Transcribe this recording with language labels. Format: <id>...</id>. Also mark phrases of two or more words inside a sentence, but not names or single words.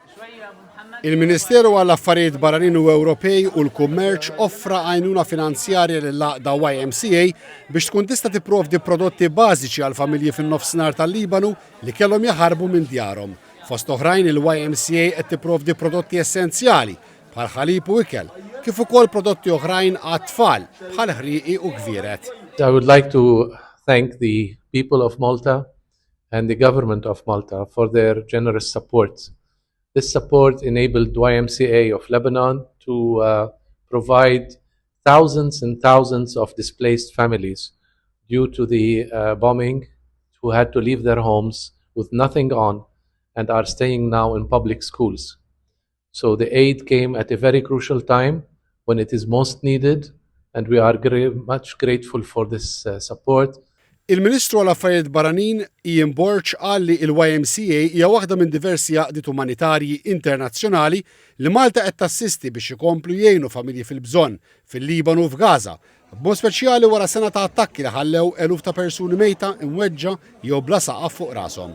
<mt>Il-Ministeru għall-Affarijiet Barranin u Ewropej u l-Kummerċ offra għajnuna finanzjarja lill-għaqda YMCA biex tkun tista' tipprovdi prodotti bażiċi għal familji fin-nofsinhar tal-Libanu li kellhom jaħarbu minn djarhom. Fost oħrajn il-YMCA qed tipprovdi prodotti essenzjali bħal ħalib u ikel, kif ukoll prodotti oħrajn għat-tfal bħal ħrieqi u gvieret.</mt> <en>I would like to thank the people of Malta and the government of Malta for their generous support. This support enabled YMCA of Lebanon to provide thousands and thousands of displaced families due to the bombing who had to leave their homes with nothing on and are staying now in public schools. So the aid came at a very crucial time when it is most needed, and we are much grateful for this support.</en> <mt>Il-Ministru għall-Affarijiet Barranin Ian Borch qal li l-YMCA hija waħda minn diversi għaqdiet umanitarji internazzjonali li Malta qed tassisti biex ikomplu jgħinu familji fil-bżonn fil-Libanu u f'Gaza, b'mod speċjali wara sena ta' attakki li ħallew eluf ta' persuni mejta imweġġa jew bla saqaf fuq rashom.</mt>